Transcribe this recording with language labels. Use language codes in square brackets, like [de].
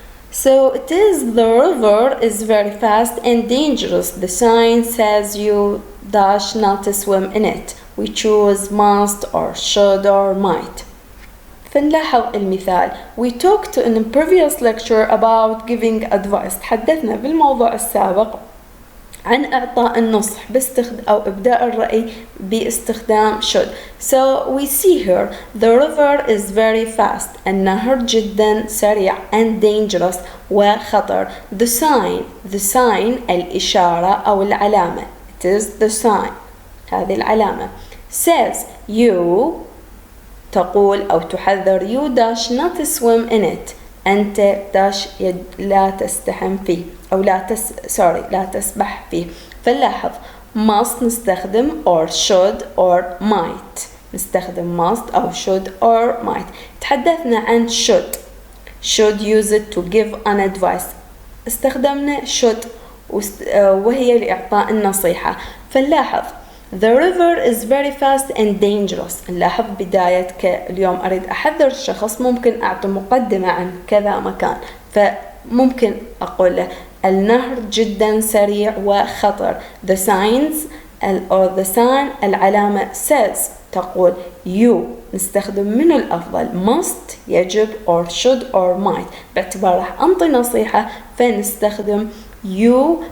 [en] So it is the river is very fast and dangerous. The sign says you dash not to swim in it. We choose must or should or might. [ar] فنلاحظ المثال. [en] We talked in a previous lecture about giving advice. [ar] تحدثنا بالموضوع السابق عن إعطاء النصح أو إبداء الرأي باستخدام should. [en] So we see here the river is very fast. [ar] النهر جدا سريع [en] and dangerous [ar] وخطر. [en] The sign [ar] الإشارة أو العلامة. [en] It is the sign. [ar] هذه العلامة. [en] Says you [ar] تقول أو تحذر [en] you dash not swim in it. [ar] أنت [en] dash [ar] لا تستحم فيه أو لا تسبح فيه. فنلاحظ must نستخدم [en] or should or might. [ar] نستخدم [en] must أو should or might. [ar] تحدثنا عن [en] should use it to give an advice. [ar] استخدمنا should وهي لإعطاء النصيحة. فنلاحظ [en] The river is very fast and dangerous. [ar] نلاحظ بداية اليوم أريد أحذر الشخص ممكن أعطي مقدمة عن كذا مكان فممكن أقول له النهر جدا سريع وخطر. [en] The signs or the sign [ar] العلامة [en] says [ar] تقول [en] you [ar] نستخدم من الأفضل [en] must [ar] يجب [en] or should or might [ar] باعتبار راح أنطي نصيحة فنستخدم [en] you.